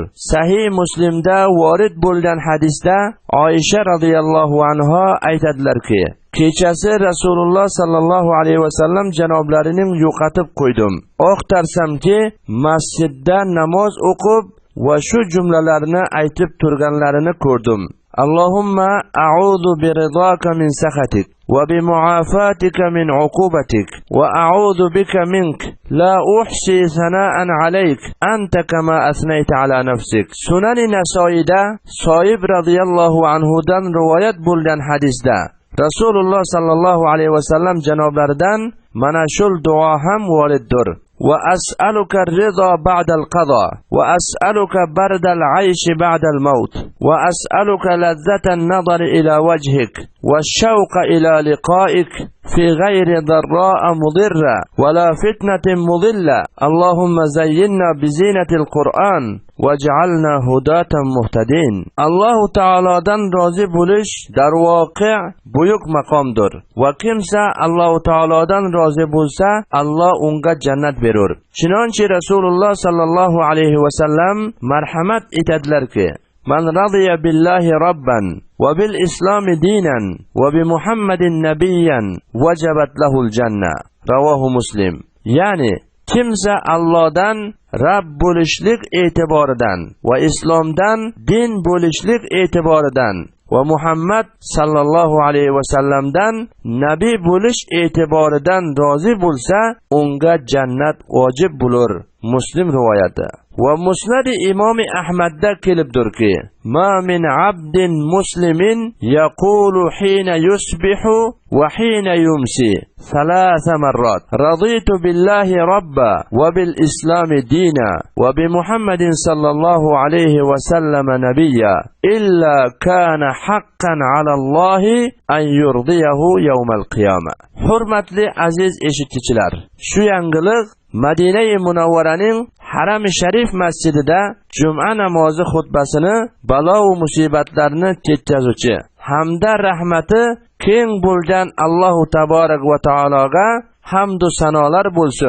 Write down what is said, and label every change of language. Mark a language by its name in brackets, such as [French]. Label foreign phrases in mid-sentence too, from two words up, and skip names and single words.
[Uzbek] Sahih Muslimda vorid bo'lgan hadisda Oysha [Arabic] رضي الله عنها [Uzbek] aytadilarki: kechasi Rasululloh [Arabic] صلى الله عليه وسلم [Uzbek] janoblarining yo'qotib qo'ydim. Oqtarsamki, masjidda namoz o'qib va shu jumlalarni aytib turganlarini ko'rdim: [Arabic] اللهم أعوذ برضاك من سخطك وبمعافاتك من عقوبتك وأعوذ بك منك لا أحصي ثناء عليك أنت كما أثنيت على نفسك. [Uzbek] Sunan Nasoiyda Soib [Arabic] رضي الله عنه [Uzbek] dan rivoyat bo'lgan hadisda Rasululloh [Arabic] صلى الله عليه وسلم [Uzbek] janoblaridan mana shul duo ham voriddir: [Arabic] وأسألك الرضا بعد القضاء وأسألك برد العيش بعد الموت وأسألك لذة النظر إلى وجهك والشوق إلى لقائك في غير ضراء مضرة ولا فتنة مضلة. اللهم زينا بزينة القرآن واجعلنا هداة مهتدين. [Uzbek] Alloh taolodan rozi bo'lish darvoqi buyuk maqomdir. Va kimsa Alloh taolodan rozi bo'lsa, Alloh unga jannat berur. Chunonchi Rasululloh [Arabic] صلى الله عليه وسلم [Uzbek] marhamat etadilarki: [Arabic] من رضي بالله ربا وبالإسلام دينا وبمحمد نبيا وجبت له الجنة. رواه مسلم. [Uzbek] Yani kimsa Allohdan Rabb bo'lishlik e'tiboridan va islomdan din bo'lishlik e'tiboridan va Muhammad [Arabic] صلى الله عليه وسلم [Uzbek] nabiy bo'lish e'tiboridan rozi bo'lsa, unga jannat vojib bo'lur. Muslim rivoyati. Va musnadi Imom Ahmadda kelibdirki: [Arabic] "ما من عبد مسلم يقول حين يصبح وحين يمسي ثلاث مرات رضيت بالله ربا وبالإسلام دينا وبمحمد صلى الله عليه وسلم نبيا إلا كان حقا على الله أن يرضيه يوم القيامة." [Uzbek] Hurmatli aziz eshituvchilar, shu yangilik Madina-i Munawvaraning Haram-i Sharif masjidida Juma namozi xutbasini balo va musibatlarni ketkazuvchi hamda rahmati keng bo'lgan Allohu taborak va taologa hamd va sanolar bo'lsin.